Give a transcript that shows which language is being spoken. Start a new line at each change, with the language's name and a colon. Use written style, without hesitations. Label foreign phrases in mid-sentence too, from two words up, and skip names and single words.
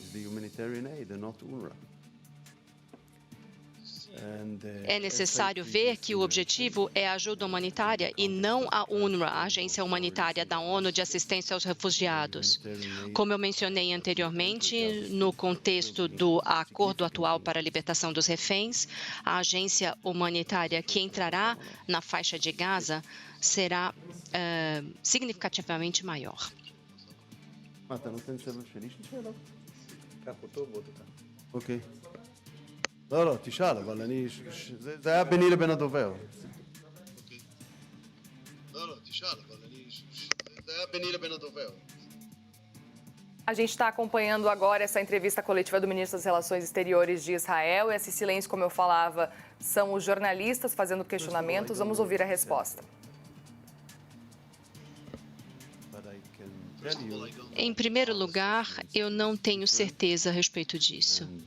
Portuguese: É necessário ver que o objetivo é a ajuda humanitária e não a UNRWA, a Agência Humanitária da ONU de Assistência aos Refugiados. Como eu mencionei anteriormente, no contexto do acordo atual para a libertação dos reféns, a agência humanitária que entrará na faixa de Gaza será significativamente maior. Ok.
Hebrew: לא, תשאל, אבל זה היה ביני לבין הדובר. לא, תשאל, אבל זה היה ביני לבין הדובר.
Portuguese: A gente está acompanhando agora essa entrevista coletiva do ministro das Relações Exteriores de Israel. Esse silêncio, como eu falava, são os jornalistas fazendo questionamentos. Vamos ouvir a resposta. Em primeiro lugar, eu não tenho certeza a respeito disso.